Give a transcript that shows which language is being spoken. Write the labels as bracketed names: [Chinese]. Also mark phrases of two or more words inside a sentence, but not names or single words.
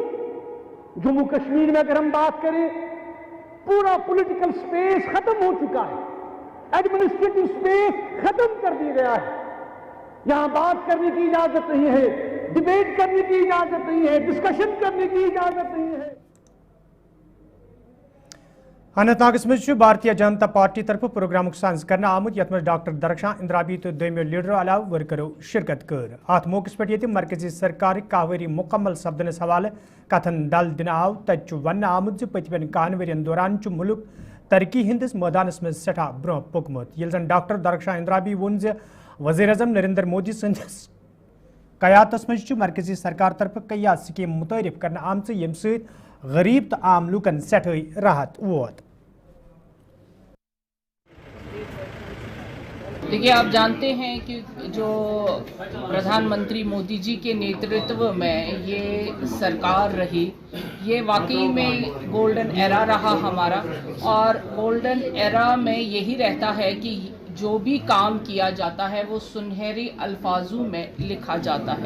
[Urdu] جموں کشمیر میں اگر ہم بات کریں، پورا [English] political space [Urdu] ختم ہو چکا ہے، [English] administrative space [Urdu] ختم کر دیا گیا ہے۔ یہاں بات کرنے کی اجازت نہیں ہے، ڈیبیٹ کرنے کی اجازت نہیں ہے، ڈسکشن کرنے کی اجازت نہیں ہے۔ [Kashmiri] اننت ناگس مز بھارتیہ جنتا پارٹی طرف پروگرام سانز کرنا آمت یت مز ڈاکٹر درخشاں اندرابی تو دویمو لیڈرو علاوہ ورکرو شرکت کر۔ ات موقع پہ مرکزی سرکار کاہ مکمل سپدنس حوالہ کتھن ڈل دن آو تت ون آمت پتمین کہن ورین دوران ملک ترقی ہندس میدانس مز سٹھا برو پوکمت، یل زن ڈاکٹر درخشاں اندرابی وون وزیر اعظم نریندر مودی سندس قیادتس مز مرکزی سرکار طرف کئی سکیم متعارف کرنا آمت یم ست غریب تو عام لوکن سٹھائی راحت ووت۔ [Urdu] دیکھیے، آپ جانتے ہیں کہ جو پردھان منتری مودی جی کے نیترتو میں یہ سرکار رہی، یہ واقعی میں [English] golden era [Urdu] رہا ہمارا، اور [English] golden era [Urdu] میں یہی رہتا ہے کہ جو بھی کام کیا جاتا ہے وہ سنہری الفاظوں میں لکھا جاتا ہے۔